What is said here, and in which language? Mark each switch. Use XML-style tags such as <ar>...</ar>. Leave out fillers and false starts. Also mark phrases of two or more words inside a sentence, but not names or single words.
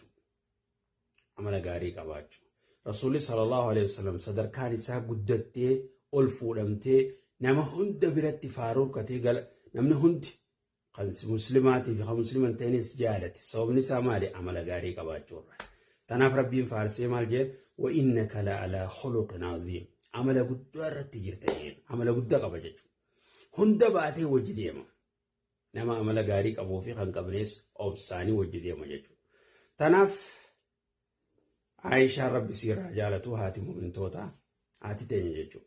<om>Amala gaarii qabaachuu. Rasuulli</om> <ar>صلى الله عليه وسلم</ar> <om>sadarkaan isaa guddattee ol fuudhamtee nama hunda biratti faaruu katee namni hundi kan muslimaatii fi kan musliman ta'anis jaalate. Sababni isaa maali? Amala gaarii qabaachuu irraa. Tanaaf rabbiin faarsee maal jedhe?</om> <ar>وإنك لعلى خلق عظيم.</ar> <om>amala guddaa irratti jirtanii amala guddaa qaba jechuudha. Hunda baatee wajji deema. Nama amala gaarii qabuu fi kan qabnees obsaanii wajji deema jechuudha. Tanaaf Aishaa rabbi siirraa jaalatu haati mu'mintoota haati teenya jechuudha.</om>